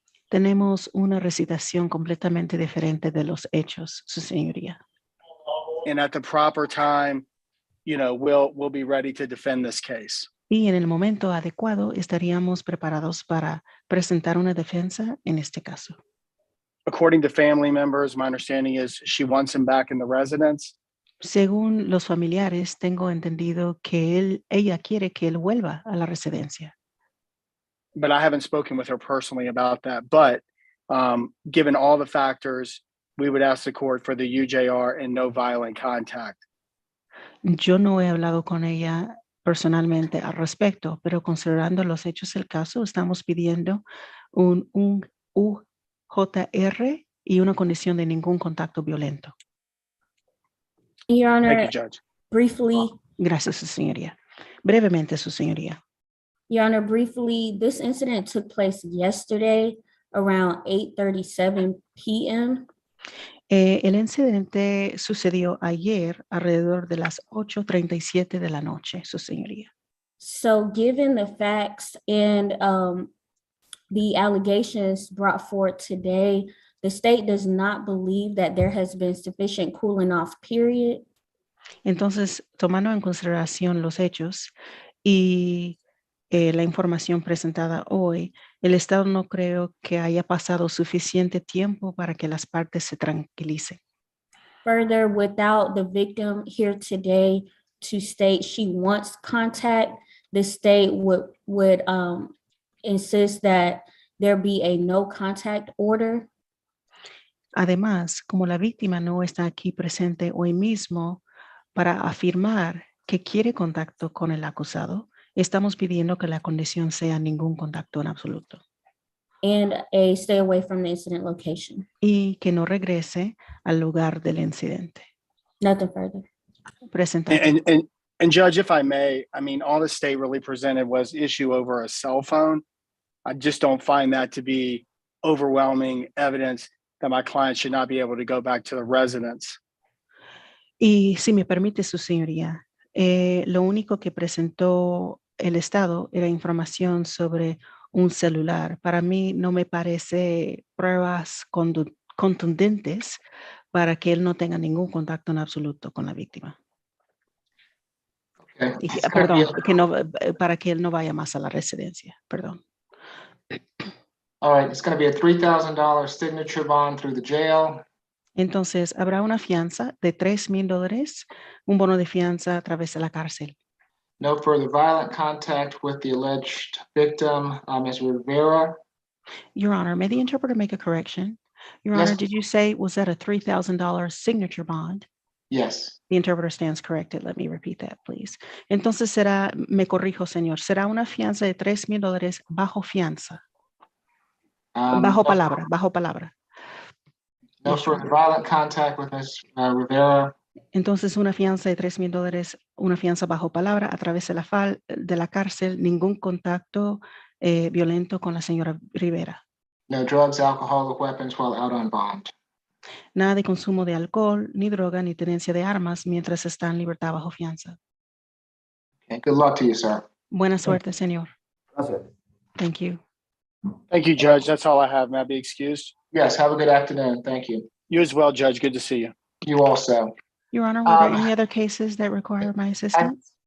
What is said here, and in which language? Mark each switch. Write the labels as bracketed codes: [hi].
[es] Tenemos una recitación completamente diferente de los hechos, su señoría. [en] And at the proper time, we'll be ready to defend this case. [es] Y en el momento adecuado estaríamos preparados para presentar una defensa en este caso. [en] According to family members, my understanding is she wants him back in the residence. [es] Según los familiares, tengo entendido que ella quiere que él vuelva a la residencia. [en] But I haven't spoken with her personally about that. But given all the factors, we would ask the court for the UJR and no violent contact. [es] Yo no he hablado con ella personalmente al respecto, pero considerando los hechos del caso, estamos pidiendo un UJR y una condición de ningún contacto violento. [en] Your Honor, Thank you, Judge. Briefly, [es] Gracias, su señoría. Brevemente, su señoría. [en] Your Honor, briefly, this incident took place yesterday around 8:37 p.m. [es] El incidente sucedió ayer alrededor de las 8:37 de la noche, su señoría. [en] So given the facts and the allegations brought forth today, the state does not believe that there has been sufficient cooling off period. [es] Entonces, tomando en consideración los hechos y la información presentada hoy, el Estado no creo que haya pasado suficiente tiempo para que las partes se tranquilicen. [en] Further, without the victim here today to state she wants contact, the state would insist that there be a no contact order. [es] Además, como la víctima no está aquí presente hoy mismo para afirmar que quiere contacto con el acusado, estamos pidiendo que la condición sea ningún contacto en absoluto. [en] And a stay away from the incident location. [es] Y que no regrese al lugar del incidente. [en] Nothing further. [es] Presentado. [en] And Judge, if I may, I mean, all the state really presented was issue over a cell phone. I just don't find that to be overwhelming evidence that my client should not be able to go back to the residence. [es] Y si me permite, su señoría, lo único que presentó el Estado era información sobre un celular. Para mí no me parece pruebas contundentes para que él no tenga ningún contacto en absoluto con la víctima. [en] Okay. [es] Y, perdón, que no, para que él no vaya más a la residencia. Perdón. [en] All right, it's going to be a $3,000 signature bond through the jail. [es] Entonces, habrá una fianza de $3,000, un bono de fianza a través de la cárcel. [en] No further violent contact with the alleged victim, Ms. Rivera. Your Honor, may the interpreter make a correction? Your Yes. Honor, did you say, was that a $3,000 signature bond? Yes. The interpreter stands corrected. Let me repeat that, please. [es] Entonces será, me corrijo, señor, será una fianza de $3,000 bajo fianza. Bajo palabra, bajo palabra. [en] No Yes, Your further Honor. violent contact with Ms. Rivera. [es] Entonces una fianza de $3,000, una fianza bajo palabra a través de la cárcel, ningún contacto violento con la señora Rivera. [en] No drugs, alcohol, or weapons while out on bond. [es] Nada de consumo de alcohol, ni droga, ni tenencia de armas mientras está en libertad bajo fianza. [en] Okay, good luck to you, sir. [es] Buena suerte, señor. Gracias. [en] Thank you. Thank you, Judge. That's all I have. May I be excused? Yes, have a good afternoon. Thank you. You as well, Judge. Good to see you. You also. Your Honor, were there any other cases that require my assistance?